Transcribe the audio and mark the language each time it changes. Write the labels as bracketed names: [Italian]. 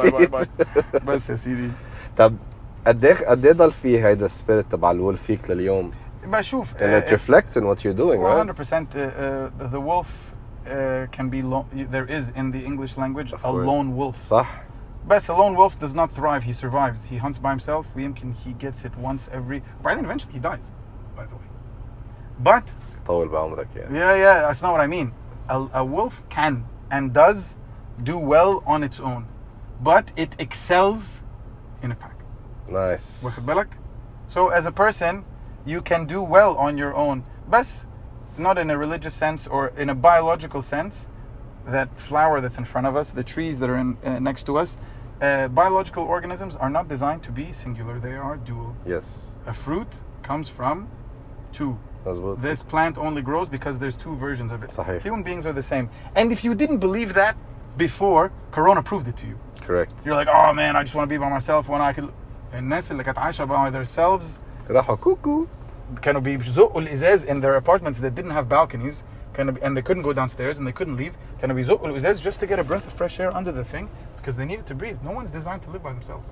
[English] Bye. [Arabic] بس يا سيدي. طب قد ايه ضل فيه هيدا السبيريت تبع الولف فيك لليوم؟ بشوف [English] And it reflects in what you're doing, right? 100%. The wolf can be there is in the English language Of a course. lone wolf. [Arabic] صح. [English] But a lone wolf does not thrive. He survives. He hunts by himself. He gets it once every. But then eventually he dies. By the way. But [Arabic] طول بعمرك يعني. [English] yeah, that's not what I mean. A wolf can and does do well on its own, but it excels in a pack. Nice. [Arabic] واخد بالك? [English] So as a person, you can do well on your own, but not in a religious sense or in a biological sense. That flower that's in front of us, the trees that are next to us, biological organisms are not designed to be singular. They are dual. Yes. A fruit comes from two. [Arabic] مظبوط. [English] This plant only grows because there's two versions of it. [Arabic] صحيح. [English] Human beings are the same. And if you didn't believe that before, Corona proved it to you. Correct. You're like, oh man, I just want to be by myself when I could. [Arabic] الناس اللي كانت عايشة [English] by themselves [Arabic] راحوا كوكو. كانوا بيزقوا الإزاز [English] in their apartments that didn't have balconies. And they couldn't go downstairs and they couldn't leave. [Arabic] كانوا بيزقوا الإزاز [English] just to get a breath of fresh air under the thing because they needed to breathe. No one's designed to live by themselves.